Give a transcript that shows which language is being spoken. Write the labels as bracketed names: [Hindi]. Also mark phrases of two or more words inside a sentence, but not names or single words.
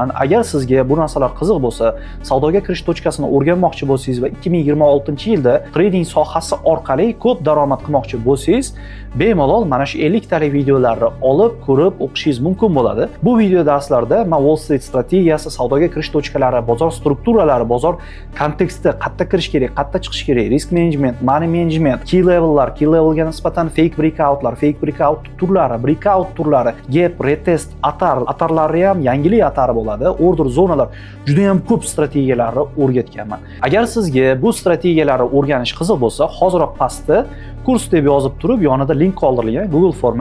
[Uzbek] Agar sizga bu narsalar qiziq bo'lsa, savdoga kirish tochkasini o'rganmoqchi bo'lsangiz va 2026-yilda trading sohasi orqali ko'p daromad qilmoqchi bo'lsangiz, bemalol mana shu 50 talik videolarni olib, ko'rib, o'qishingiz mumkin bo'ladi. Bu video darslarda men Wall Street strategiyasi, savdoga kirish tochkalari, bozor strukturalari, bozor konteksti, qayerda kirish kerak, qayerda chiqish kerak, [English] risk management, money management, key level'lar, key level'ga [Uzbek] nisbatan [English] fake breakout'lar, fake breakout [Uzbek] turlari, breakout turlari, gap, retest, atarlari ham yangilik atari bo'ladi, order zonalar, juda ham ko'p strategiyalarni o'rgatganman. Agar sizga bu strategiyalarni o'rganish qiziq bo'lsa, hoziroq pastda kurs deb yozib turib, yonida link qoldirilgan Google forma.